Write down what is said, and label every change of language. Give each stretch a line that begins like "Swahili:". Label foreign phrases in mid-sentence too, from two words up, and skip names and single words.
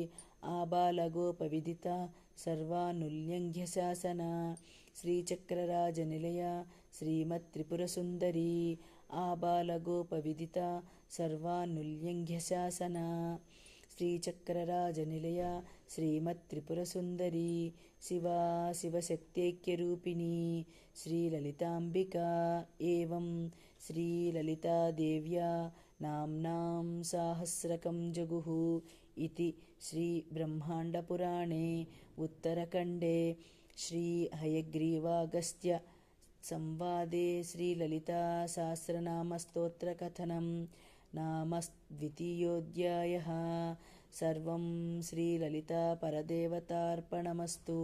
Sanskrit: ఆబాలగోపవిదిత సర్వానుల్యంఘ్య శాసన శ్రీచక్రరాజనిలయ శ్రీమత్త్రిపురసుందరి ఆబాలగోపవిదిత సర్వానుల్యంఘ్య శాసన శ్రీచక్రరాజనిలయ శ్రీమత్త్రిపురసుందరి శివా శివశక్త్యైక్యరూపిణి శ్రీలలితాంబికా ఏవం శ్రీలలితాదేవ్యా నామ్నాం సాహస్రకం జగుః इति श्रीब्रह्माण्डपुराणे उत्तरखण्डे श्रीहयग्रीवागस्त्य संवादे श्रीललितासहस्रनामस्तोत्रकथनं नाम द्वितीयोऽध्यायः। सर्वं श्रीललितापरदेवतार्पणमस्तु।